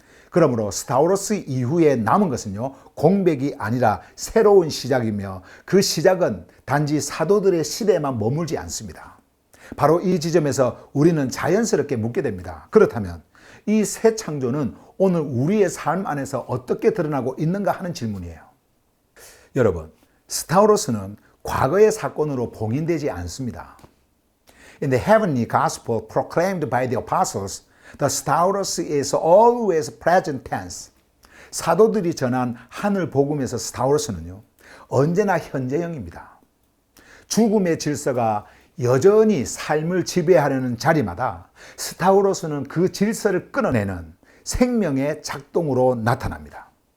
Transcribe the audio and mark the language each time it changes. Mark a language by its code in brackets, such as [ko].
[ko] 그러므로 스타우로스 이후에 남은 것은요, 공백이 아니라 새로운 시작이며 그 시작은 단지 사도들의 시대에만 머물지 않습니다. 바로 이 지점에서 우리는 자연스럽게 묻게 됩니다. 그렇다면 이 새 창조는 오늘 우리의 삶 안에서 어떻게 드러나고 있는가 하는 질문이에요. 여러분, 스타우로스는 과거의 사건으로 봉인되지 않습니다. [en] In the heavenly gospel proclaimed by the apostles, the Stauros is always present tense. [ko] 사도들이 전한 하늘 복음에서 스타우로스는요, 언제나 현재형입니다. 죽음의 질서가 여전히 삶을 지배하려는 자리마다 스타우로스는 그 질서를 끊어내는 생명의 작동으로 나타납니다.